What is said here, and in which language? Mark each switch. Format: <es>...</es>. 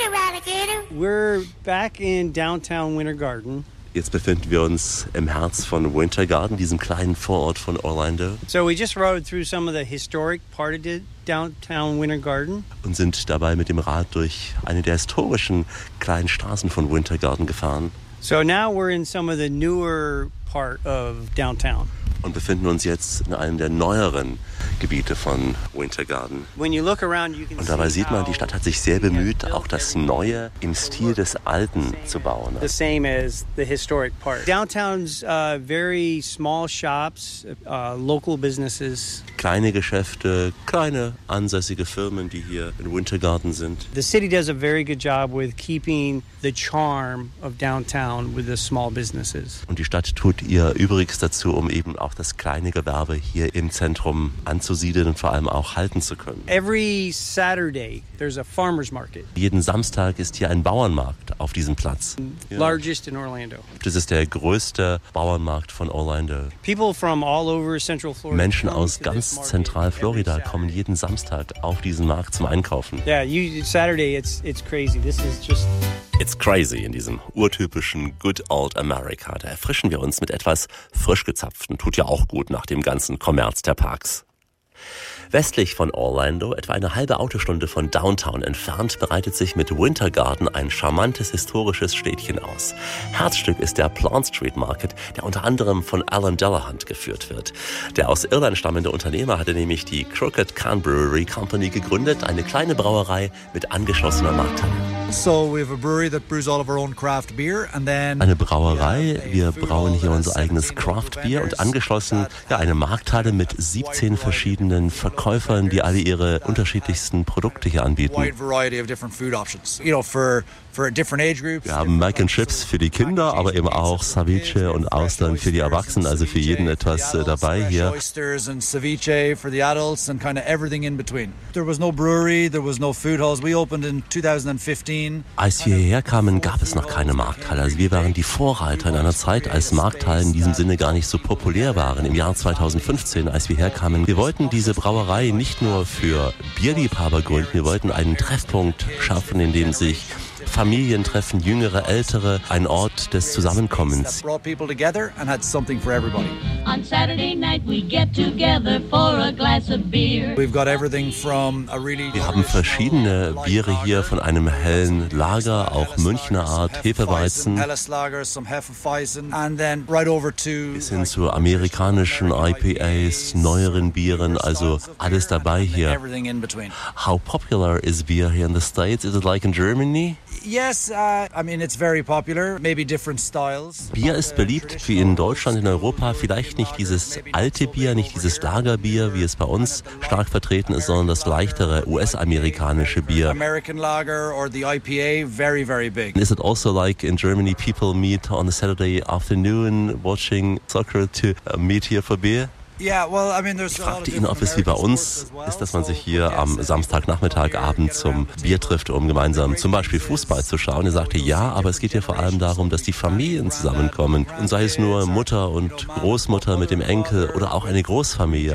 <en>We're back in downtown Winter Garden.</en> <de>Jetzt befinden wir uns im Herz von Winter Garden, diesem kleinen Vorort von Orlando.</de> <en>So we just rode through some of the historic part of downtown Winter Garden.</en> <de>Und sind dabei mit dem Rad durch eine der historischen kleinen Straßen von Winter Garden gefahren.</de> <en>So now we're in some of the newer part of downtown.</en> <de>Und befinden uns jetzt in einem der neueren Gebiete von Winter Garden.</de> <en>When you look around, you can</en> <de>und dabei sieht man, die Stadt hat sich sehr bemüht, auch das Neue im Stil des Alten zu bauen.</de> <en>The same as the historic part. Downtown's very small shops, local businesses.</en> <de>Kleine Geschäfte, kleine ansässige Firmen, die hier in Winter Garden sind.</de> <en>The city does a very good job with keeping the charm of downtown with the small businesses.</en> <de>Und die Stadt tut ihr Übriges dazu, um eben auch das kleine Gewerbe hier im Zentrum anzusiedeln und vor allem auch halten zu können.</de> <en>Every Saturday there's a farmer's market.</en> <de>Jeden Samstag ist hier ein Bauernmarkt auf diesem Platz.</de> <en>Largest in Orlando.</en> <de>Das ist der größte Bauernmarkt von Orlando.</de> <en>People from all over Central Florida.</en> <de>Menschen aus ganz Zentralflorida kommen jeden Samstag auf diesen Markt zum Einkaufen.</de> <en>Yeah, Saturday it's crazy. This is just it's crazy</en> <de>in diesem urtypischen Good Old America. Da erfrischen wir uns mit etwas frisch gezapften. Tut ja auch gut nach dem ganzen Kommerz der Parks. Westlich von Orlando, etwa eine halbe Autostunde von Downtown entfernt, bereitet sich mit Winter Garden ein charmantes historisches Städtchen aus. Herzstück ist der Plant Street Market, der unter anderem von Alan Delahunt geführt wird. Der aus Irland stammende Unternehmer hatte nämlich die Crooked Can Brewery Company gegründet, eine kleine Brauerei mit angeschlossener Markthalle.</de> <en>So we have a brewery that brews all of our own craft beer and then</en> <de>eine Brauerei, wir brauen hier unser eigenes Craft Beer und angeschlossen ja eine Markthalle mit 17 verschiedenen Verkäufern, die alle ihre unterschiedlichsten Produkte hier anbieten.</de> <en>Wide variety of different food options. You know, for different age groups.</en> <de>Wir haben Mac and Chips für die Kinder, aber eben auch Ceviche und Austern für die Erwachsenen, also für jeden etwas dabei hier.</de> <en>Oysters and ceviche for the adults and kind of everything in between. There was no brewery, there was no food halls. We opened in 2015.</en> <de>Als wir hierher kamen, gab es noch keine Markthalle. Also wir waren die Vorreiter in einer Zeit, als Markthallen in diesem Sinne gar nicht so populär waren. Im Jahr 2015, als wir herkamen, wir wollten diese Brauerei nicht nur für Bierliebhaber gründen, wir wollten einen Treffpunkt schaffen, in dem sich Familien treffen, jüngere, ältere, ein Ort des Zusammenkommens.</de> <en>On Saturday night we get together for a glass of beer. We've got everything from a really.</en> <de>Wir haben verschiedene Biere hier, von einem hellen Lager, auch Münchner Art, Hefeweizen. Bis hin zu amerikanischen IPAs, neueren Bieren, also alles dabei hier.</de> <en>How popular is beer here in the States? Is it like in Germany? Yes, I mean it's very popular, maybe different styles.</en> <de>Bier ist beliebt wie in Deutschland, in Europa, vielleicht nicht dieses alte Bier, nicht dieses Lagerbier, wie es bei uns stark vertreten ist, sondern das leichtere US-amerikanische Bier.</de> <en>American Lager or the IPA, very very big. Is it also like in Germany people meet on a Saturday afternoon watching soccer to meet here for beer?</en> <de>Ich fragte ihn, ob es wie bei uns ist, dass man sich hier am Samstagnachmittagabend zum Bier trifft, um gemeinsam zum Beispiel Fußball zu schauen. Er sagte ja, aber es geht hier vor allem darum, dass die Familien zusammenkommen. Und sei es nur Mutter und Großmutter mit dem Enkel oder auch eine Großfamilie.</de>